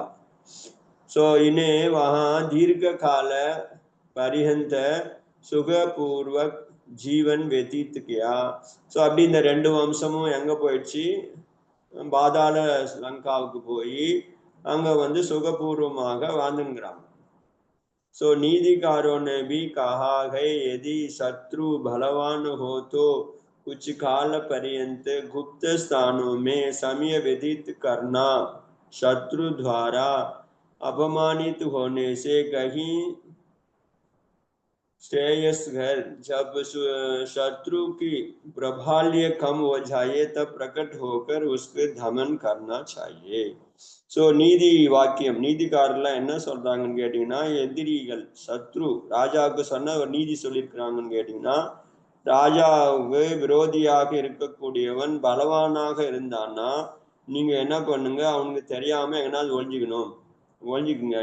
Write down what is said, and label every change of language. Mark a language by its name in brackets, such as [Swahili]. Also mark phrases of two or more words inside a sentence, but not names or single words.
[Hindi] सो इन्होंने वहाँ दीर्घ काल पर्यंत सुखपूर्वक जीवन व्यतीत किया. [Tamil] ஸோ அப்படி இந்த ரெண்டு வம்சமும் எங்க போயிடுச்சு, பாதாள லங்காவுக்கு போய் அங்க வந்து சுகபூர்வமாக வாழ்ந்துங்கிறாங்க. [Hindi] सो नीतिकारों ने भी कहा है यदि शत्रु बलवान हो तो कुछ काल पर्यंत गुप्त स्थानों में समय व्यतीत करना, शत्रु द्वारा अपमानित होने से कहीं श्रेयस्कर। जब शत्रु की प्रबल्य कम हो जाए तब प्रकट होकर उसके दमन करना चाहिए. [Tamil] ஸோ நீதி வாக்கியம் நீதிக்காரெல்லாம் என்ன சொல்றாங்கன்னு கேட்டீங்கன்னா, எதிரிகள் சத்ரு ராஜாவுக்கு சொன்ன ஒரு நீதி சொல்லியிருக்கிறாங்கன்னு கேட்டீங்கன்னா, ராஜாவுக்கு விரோதியாக இருக்கக்கூடியவன் பலவானாக இருந்தான்னா நீங்க என்ன பண்ணுங்க, அவனுக்கு தெரியாம எங்கனாவது ஒழிஞ்சுக்குங்க.